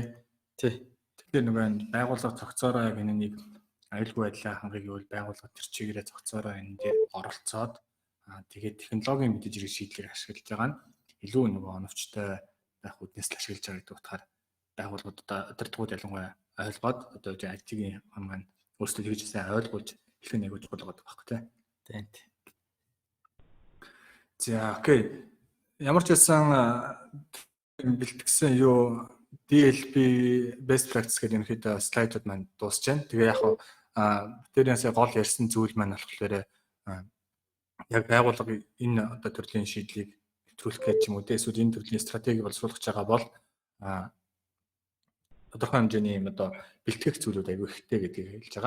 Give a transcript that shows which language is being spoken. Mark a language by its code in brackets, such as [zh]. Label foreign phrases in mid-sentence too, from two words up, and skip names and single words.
[mn] Тэгэхээр нөгөө байгууллага цогцоороо яг энэ нэг аюулгүй байдлаа хангахыг бол байгууллага тэр чигээрээ цогцоороо энэ дээр оролцоод тэгээд технологийн мэдээж хэрэг шийдлийг ашиглаж байгаа нь илүү нөгөө оновчтой байх үднэс л ашиглаж байгаа гэдэг утгаар байгууллагууд одоо удирдлагууд ялангуяа ойлгоод одоо IT-ийн маань өөрсдөө тэгж сайн ойлгуулж эхлэх нэг чухал байгаа байхгүй тийм. За окей. Ямар ч байсан бэлтгэсэн юу [en] DLP best practice [mn] гэдэг ерөнхийдөө слайдууд маань дуусч байна. Тэгээ яг тэрнээс гол ярьсан зүйл маань болохоор яг байгууллага энэ одоо төрлийн шийдлийг нэвтрүүлэх гэж юм уу эсвэл энэ төрлийн стратеги боловсруулах гэж байгаа бол тодорхой хэмжээний юм одоо бэлтгэх зүйлүүд аягүй ихтэй гэдгийг хэлж байгаа.